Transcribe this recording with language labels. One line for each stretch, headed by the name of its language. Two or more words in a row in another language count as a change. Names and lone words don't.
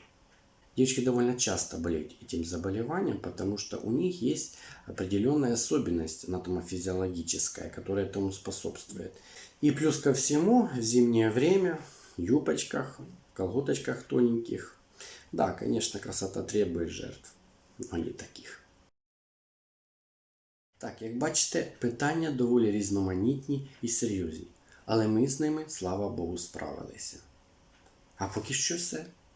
Russian: Девочки довольно часто болеют этим заболеванием, потому что у них есть определенная особенность анатомофизиологическая, которая этому способствует. И плюс ко всему, в зимнее время, в юбочках, колготочках тоненьких. Да, конечно, красота требует жертв, но не таких.
Ukrainian: Так, як бачите, питання доволі різноманітні і серйозні. Але ми з ними, слава Богу, справилися. А поки що все.